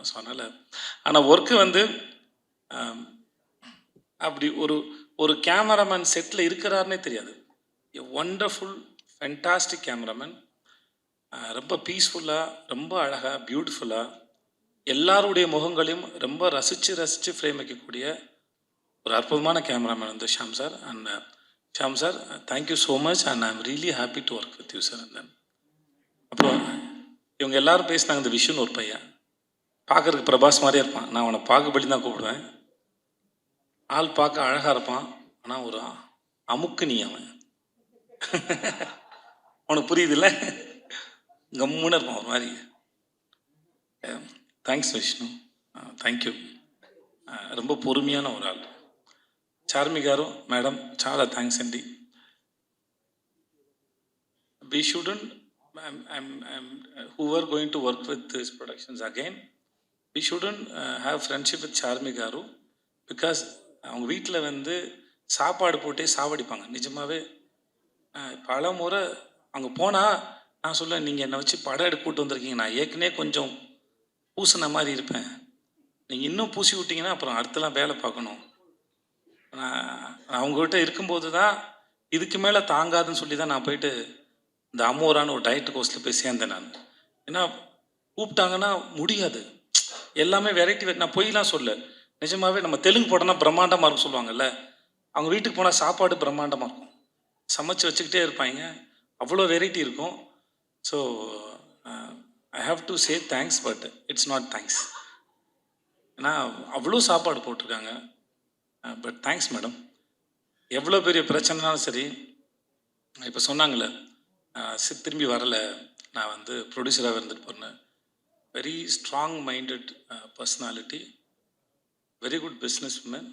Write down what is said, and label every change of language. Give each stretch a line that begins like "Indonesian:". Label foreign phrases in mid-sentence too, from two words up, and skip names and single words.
Tamil: ஸோ அதனால் ஆனால் ஒர்க்கு வந்து அப்படி ஒரு கேமராமேன் செட்டில் இருக்கிறாருன்னே தெரியாது.
English: A wonderful fantastic cameraman.
Tamil: ரொம்ப பீஸ்ஃபுல்லாக, ரொம்ப அழகாக, பியூட்டிஃபுல்லாக எல்லாருடைய முகங்களையும் ரொம்ப ரசித்து ஃப்ரேம் வைக்கக்கூடிய ஒரு அற்புதமான கேமராமேன் வந்து ஷாம் சார்.
English: And Sham sir, Thank you so much and I am really happy to work with you sir.
Tamil: அண்ட் தென் அப்புறம் இவங்க எல்லாரும் பேசினாங்க. இந்த விஷுன்னு ஒரு பையன் பார்க்கறதுக்கு பிரபாஸ் மாதிரியே இருப்பான். நான் அவனை பாகுபலி தான் கூப்பிடுவேன். ஆள் பார்க்க அழகாக இருப்பான், ஆனால் ஒரு அமுக்கு நீ அவன். அவனுக்கு புரியுதுல்ல, கம்முன்னு இருப்பான் ஒரு மாதிரி.
English: Thanks Vishnu, thank you.
Tamil: ரொம்ப பொறுமையான ஒரு ஆள்.
Telugu: చార్మి గారు, మేడం చాలా థ్యాంక్స్ అండి.
English: We shouldn't, who are going to work with these productions again, we shouldn't have friendship with
Telugu: చార్మి గారు,
Tamil: பிகாஸ் அவங்க வீட்டில் வந்து சாப்பாடு போட்டே சாவடிப்பாங்க. நிஜமாகவே பல முறை அங்கே போனால் நான் சொல்லுவேன், நீங்கள் என்னை வச்சு படம் எடுக்க கூட்டு வந்திருக்கீங்க, நான் ஏற்கனவே கொஞ்சம் பூசின மாதிரி இருப்பேன், நீங்கள் இன்னும் பூசி விட்டீங்கன்னா அப்புறம் அடுத்தலாம் வேலை பார்க்கணும். நான் அவங்ககிட்ட இருக்கும்போது தான் இதுக்கு மேலே தாங்காதுன்னு சொல்லி தான் நான் போயிட்டு இந்த அமோரான ஒரு
English: diet course
Tamil: போய் சேர்ந்தேன் நான். ஏன்னா கூப்பிட்டாங்கன்னா முடியாது, எல்லாமே வெரைட்டி. நான் பொய்லாம் சொல்ல, நிஜமாகவே நம்ம தெலுங்கு படம்னா பிரம்மாண்டமாக இருக்கும் சொல்லுவாங்கல்ல, அவங்க வீட்டுக்கு போனால் சாப்பாடு பிரம்மாண்டமாக இருக்கும், சமைச்சு வச்சுக்கிட்டே இருப்பாங்க, அவ்வளோ வெரைட்டி இருக்கும்.
English: So I have to say thanks, but it's not thanks.
Tamil: ஏன்னா அவ்வளோ சாப்பாடு போட்டிருக்காங்க.
English: But thanks madam.
Tamil: எவ்வளோ பெரிய பிரச்சனைனாலும் சரி, இப்போ சொன்னாங்களே திரும்பி வரலை, நான் வந்து ப்ரொடியூசராக இருந்துட்டு போனேன்.
English: Very strong minded personality, very good business woman.